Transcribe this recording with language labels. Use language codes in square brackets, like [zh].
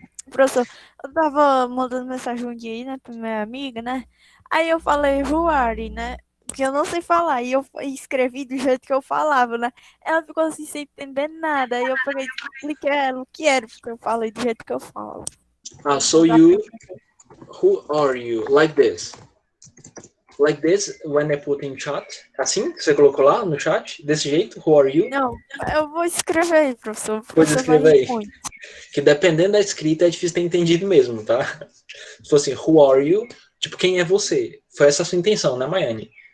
[pt] Professor, eu tava mandando mensagem um dia aí, né, pra minha amiga, né? Aí eu falei, [en] who are you, [pt] né? Porque eu não sei falar. E eu escrevi do jeito que eu falava, né? Ela ficou assim, sem entender nada. Aí eu peguei e expliquei a ela o que era, porque eu falei do jeito que eu falo. [en] So you, who are you? Like this. Like this, when I put in chat. [pt] Assim? Você colocou lá no chat? Desse jeito? [en] Who are you? [pt] Não, eu vou escrever aí, professor. Pode escrever aí. Que dependendo da escrita é difícil ter entendido mesmo, tá? Se fosse [en] who are you, [pt] tipo, quem é você? Foi essa a sua intenção, né, Maiane?